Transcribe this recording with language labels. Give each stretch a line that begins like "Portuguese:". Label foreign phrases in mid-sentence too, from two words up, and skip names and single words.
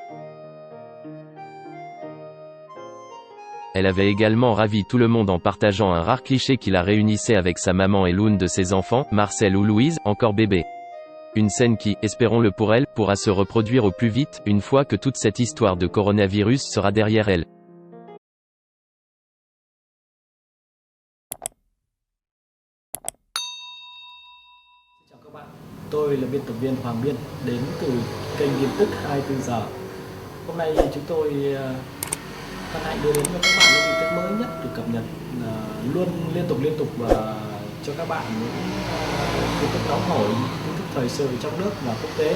French: Elle avait également ravi tout le monde en partageant un rare cliché qui la réunissait avec sa maman et l'une de ses enfants, Marcel ou Louise, encore bébé. Une scène qui, espérons-le pour elle, pourra se reproduire au plus vite, une fois que toute cette histoire de coronavirus sera derrière elle.
Vietnamese: Chào các bạn, tôi là biên tập viên Hoàng Biên đến từ kênh tin tức 24 giờ. Hôm nay chúng tôi hân hạnh đưa đến cho các bạn những tin tức mới nhất được cập nhật luôn liên tục và cho các bạn những tin tức nóng hổi, tin tức thời sự trong nước và quốc tế.